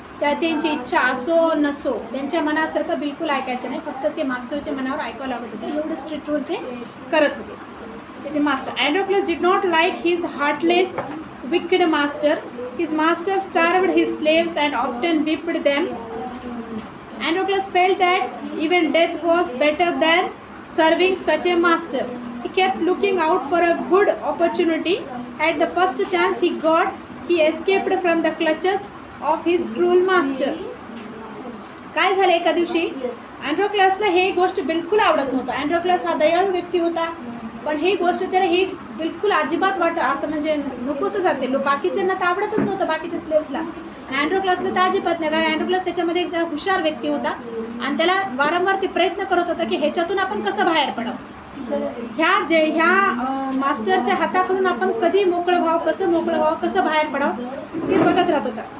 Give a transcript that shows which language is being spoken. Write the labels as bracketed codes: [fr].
[mr] चाहे त्यांची इच्छा असो नसो, त्यांच्या मनासारखं बिलकुल ऐकायचं नाही, फक्त ते मास्टरच्या मनावर ऐकावं लागत होतं. एवढं स्ट्रिक्ट रूल ते करत होते त्याचे master. [en] Androclus did not like his heartless wicked master. His master starved his slaves and often whipped them. Androclus felt that even death was better than serving such a master. He kept looking out for a good opportunity. At the first chance he got, he escaped from the clutches of his cruel master. [mr] काय झालं, एका दिवशी अँड्रोक्लसला हे गोष्ट बिलकुल आवडत नव्हतं. अँड्रोक्लस हा दयाळू व्यक्ती होता, पण ही गोष्ट त्याला ही बिलकुल अजिबात असं म्हणजे नकोसच जाते. बाकीच्यांना तर आवडतच नव्हतं, बाकीच्या स्लेव्सला, आणि अँड्रोक्लसला तर अजिबात नाही, कारण अँड्रोक्लस त्याच्यामध्ये एक हुशार व्यक्ती होता आणि त्याला वारंवार ते प्रयत्न करत होता की ह्याच्यातून आपण कसं बाहेर पडावं, ह्या मास्टरच्या हाताकडून आपण कधी मोकळं व्हावं, कसं बाहेर पडावं ते बघत राहत होता.